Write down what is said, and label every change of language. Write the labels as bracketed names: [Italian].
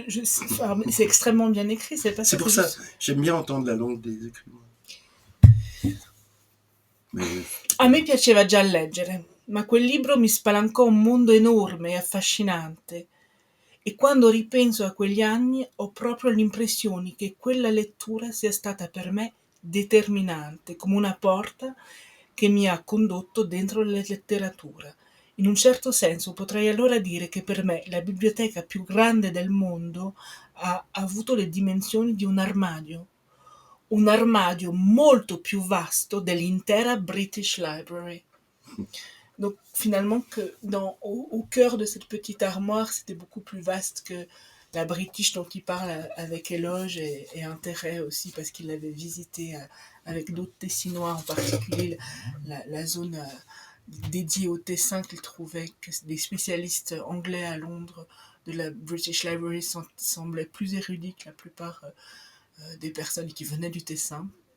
[French] C'est extrêmement bien écrit, c'est pas C'est ça. pour ça, j'aime bien entendre la langue des écrivains. Mais [Italian] A me piaceva già leggere, ma quel libro mi spalancò un mondo enorme e affascinante. E quando ripenso a quegli anni ho proprio l'impressione che quella lettura sia stata per me determinante, come una porta che mi ha condotto dentro la letteratura. In un certo senso potrei allora dire che per me la biblioteca più grande del mondo ha avuto le dimensioni di un armadio molto più vasto dell'intera British Library. [French] Donc finalement, au cœur de cette petite armoire, c'était beaucoup plus vaste que la British dont il parle avec éloge et intérêt aussi, parce qu'il l'avait visité avec d'autres Tessinois, en particulier la zone dédiée au Tessin, qu'il trouvait que des spécialistes anglais à Londres de la British Library semblaient plus érudits que la plupart des personnes qui venaient du Tessin.